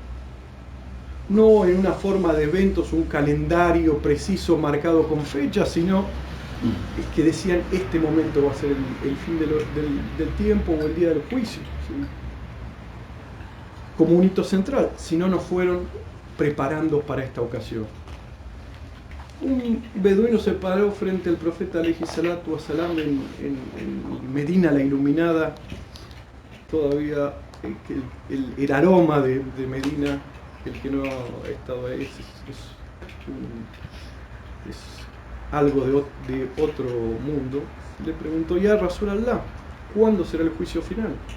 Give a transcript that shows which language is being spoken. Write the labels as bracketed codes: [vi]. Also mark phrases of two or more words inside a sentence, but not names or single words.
[es] No en una forma de eventos, un calendario preciso marcado con fechas, sino que decían este momento va a ser el fin del tiempo o el día del juicio, ¿sí? Como un hito central, si no nos fueron preparando para esta ocasión. Un beduino se paró frente al profeta [ar] عليه الصلاة والسلام [es] en Medina la Iluminada. Todavía el aroma de Medina, el que no ha estado ahí, es algo de otro mundo. Le preguntó: [ar] يا رسول الله, [es] ¿cuándo será el juicio final?